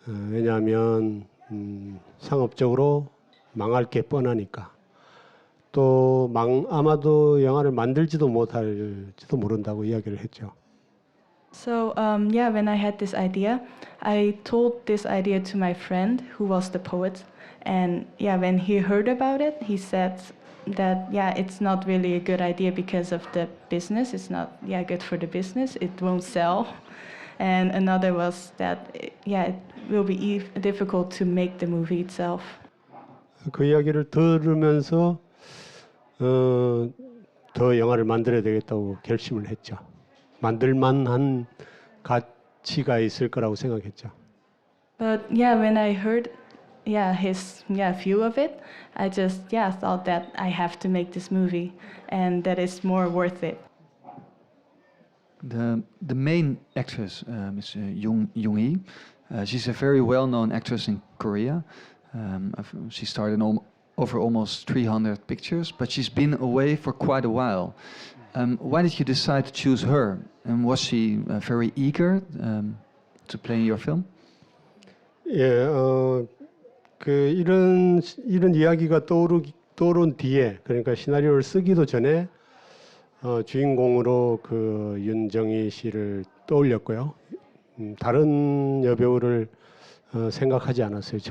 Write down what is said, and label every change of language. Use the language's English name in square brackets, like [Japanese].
[Korean] 왜냐하면 상업적으로 망할 게 뻔하니까 또 아마도 영화를 만들지도 못할지도 모른다고 이야기를 했죠. [English] So when I had this idea, I told this idea to my friend who was the poet, and when he heard about it, he said that it's not really a good idea because of the business. It's not good for the business. It won't sell. And another was that it will be difficult to make the movie itself. [Korean] 그 이야기를 들으면서 더 영화를 만들어야 되겠다고 결심을 했죠. 만들만한 가치가 있을 거라고 생각했죠. [English] But when I heard his view of it, I just thought that I have to make this movie and that it's more worth it. The main actress, Ms. Jung-hee, she's a very well-known actress in Korea. She starred in over almost 300 pictures, but she's been away for quite a while. Why did you decide to choose her? And was she very eager to play in your film? [Korean] 예, 이런 이야기가 떠오른 뒤에, 그러니까 시나리오를 쓰기도 전에 주인공으로 그 윤정희 씨를 떠올렸고요. 다른 여배우를 생각하지 않았어요.